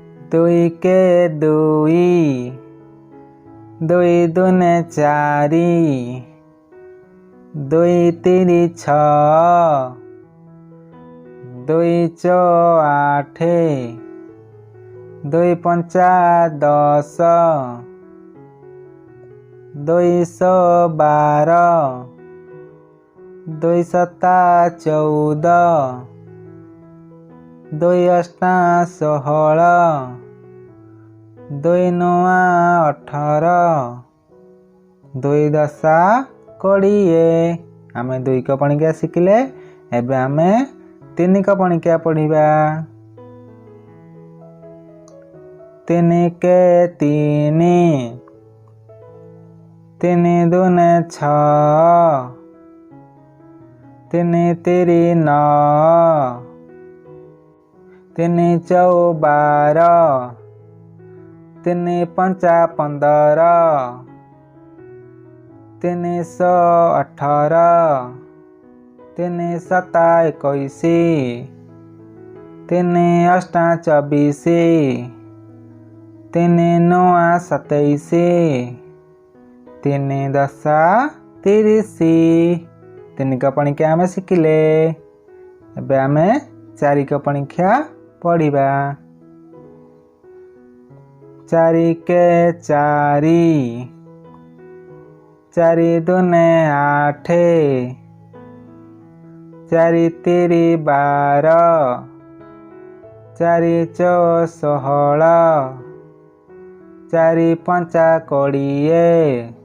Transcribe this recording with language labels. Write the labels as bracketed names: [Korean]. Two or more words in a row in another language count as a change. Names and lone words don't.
[Odia] ଦୁଇ କେ ଦୁଇ, ଦୁଇ ଦୁଣେ ଚାରି, ଦୁଇ ତିରି ଛ, ଦୁଇ ଚଉ ଆଠେ, ଦୁଇ ପଞ୍ଚା 10, ଦୁଇ 12, ଦୁଇ 14, ଦୁଇ 16, ଦୁଇ 18, ଦୁଇ 20। ଆମେ ଦୁଇ କ ପଣିକିଆ ଶିଖିଲେ। ଏବେ ଆମେ ତିନି କ ପଣିକିଆ ପଢ଼ିବା। ତିନି କେ ତିନି, ତିନି ଦୁଣେ 6, ତିନି ତିରି 9, ତିନି ଚଉ 12, ତିନି ପଞ୍ଚା 15, ତିନି 18, ତିନି 21, ତିନି 24, ତିନି 27, ତିନି 30। ତିନି କ ପଣିକିଆ ଆମେ ଶିଖିଲେ। ଏବେ ଆମେ ଚାରି କ ପଣିକିଆ ପଢ଼ିବା। ଚାରି କେ ଚାରି, ଚାରି ଦୁଣେ 8, ଚାରି ତିରି 12, ଚାରି ଚଉ 16, ଚାରି ପଞ୍ଚା 20,